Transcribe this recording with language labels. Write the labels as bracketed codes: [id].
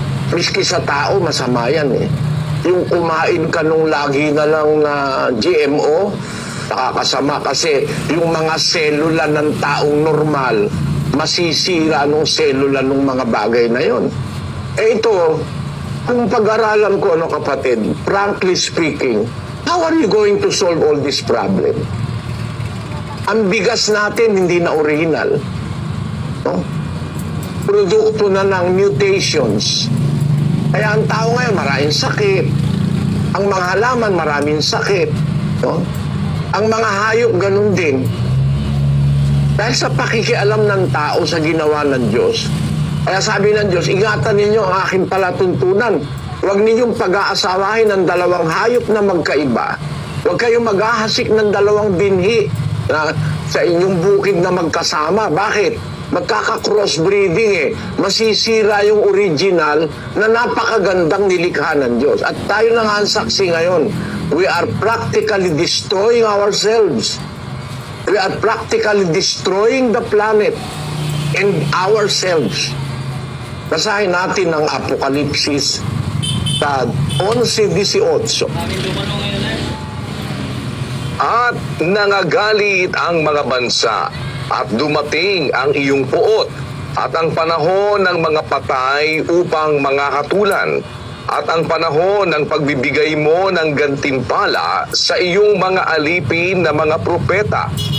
[tl] miski sa tao masama yan yung kumain ka nung lagi na lang na GMO, nakakasama kasi yung mga selula ng taong normal masisira nung selula ng mga bagay na yon. Ito, kung pag-aralan ko, kapatid, [en] frankly speaking, how are you going to solve all this problem? [tl] Ang bigas natin hindi na original. No? Produkto na ng mutations. Kaya ang tao ngayon, maraming sakit. Ang mga halaman, maraming sakit. No? Ang mga hayop, ganun din. Dahil sa pakikialam ng tao sa ginawa ng Diyos, kaya sabi ng Diyos, ingatan ninyo ang aking palatuntunan. Huwag ninyong pag-aasawahin ng dalawang hayop na magkaiba. Huwag kayong maghahasik ng dalawang binhi sa inyong bukid na magkasama. Bakit? Magkaka-crossbreeding Masisira yung original na napakagandang nilikha ng Diyos. At tayo na nga ang saksi ngayon. [en] We are practically destroying ourselves. We are practically destroying the planet and ourselves. [tl] Basahin natin ang Apokalipsis sa 11:18. At nangagalit ang mga bansa at dumating ang iyong puot at ang panahon ng mga patay upang mga hatulan at ang panahon ng pagbibigay mo ng gantimpala sa iyong mga alipin na mga propeta